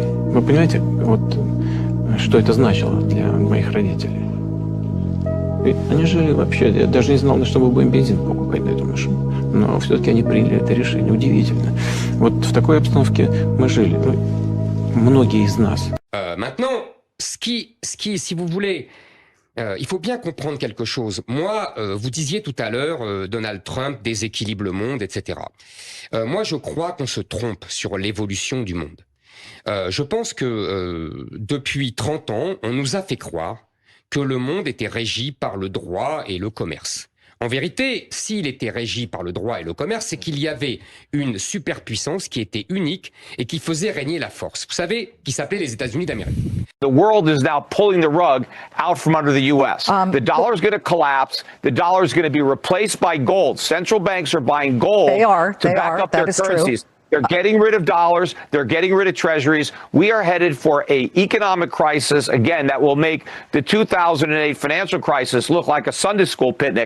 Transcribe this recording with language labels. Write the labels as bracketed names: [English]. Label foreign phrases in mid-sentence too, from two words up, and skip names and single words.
[Russian] Вы понимаете, вот что это значило для моих родителей? И они жили вообще, я даже не знал, на что мы будем бензин покупать на эту машину. Но все-таки они приняли это решение. Удивительно. Вот в такой обстановке мы жили. Ну, многие из нас. [French] Maintenant, si vous voulez, il faut bien comprendre quelque chose. Moi, vous disiez tout à l'heure, Donald Trump déséquilibre le monde, etc. Moi, je crois qu'on se trompe sur l'évolution du monde. Je pense que depuis 30 ans, on nous a fait croire que le monde était régi par le droit et le commerce. En vérité, s'il était régi par le droit et le commerce, c'est qu'il y avait une superpuissance qui était unique et qui faisait régner la force. Vous savez, qui s'appelait les États-Unis d'Amérique. [English] The world is now pulling the rug out from under the U.S. The dollar is going to collapse. The dollar is going to be replaced by gold. Central banks are buying gold to back up their currencies. True. They're getting rid of dollars. They're getting rid of treasuries. We are headed for an economic crisis, again, that will make the 2008 financial crisis look like a Sunday school picnic.